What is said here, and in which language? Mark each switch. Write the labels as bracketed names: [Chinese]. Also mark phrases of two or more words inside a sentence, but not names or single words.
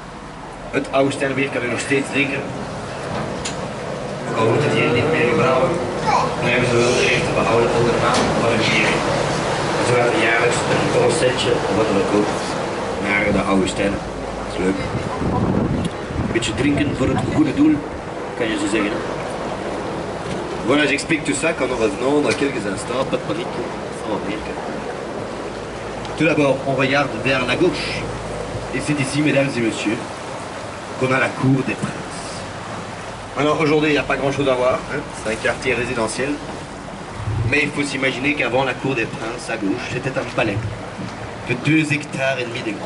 [Dutch] Het Augustijnenbier kan u nog steeds drinken. Ook al wordt het hier niet meer gebrouwen, blijven ze wel de rechten behouden onder de naam van een bier. En zo gaat er jaarlijks een procentje wat we kopen naar de Augustijnen. Dat is leuk. Een beetje drinken voor het goede doel, kan je zo zeggen. [French] Voilà, j'explique tout ça quand on va venir dans quelques instants, pas de panique, ça va venir. Tout d'abord, on regarde vers la gauche, et c'est ici, mesdames et messieurs, qu'on a la cour des princes. Alors aujourd'hui, il n'y a pas grand chose à voir, hein? C'est un quartier résidentiel, mais il faut s'imaginer qu'avant la cour des princes, à gauche, c'était un palais de 2,5 hectares de grand.